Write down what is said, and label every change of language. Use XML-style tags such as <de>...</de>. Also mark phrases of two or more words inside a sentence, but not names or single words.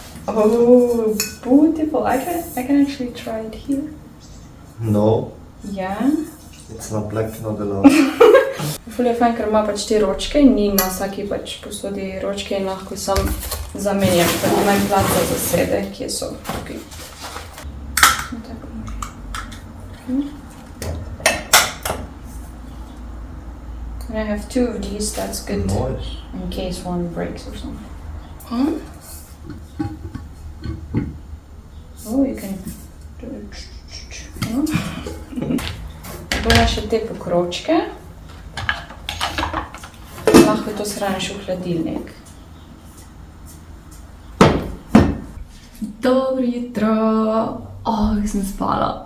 <en>Oh, beautiful. I can actually try it here. No, Yeah. it's not black, not allowed.</en> <sl>Ful je fajn, ker ima pač te ročke in ni na vsaki pač posodi ročke in lahko sam zamenjam, ker imam placa za sebe, kje so tukaj.</sl> <en>And I have 2 of these, that's good. Nice. In case one breaks or something. Huh? Oh, you can do it.</en> <sl>Bomo še te pokročke. Lahko to shraniš v hladilnik. Dobro jutro. Sem spala.</sl>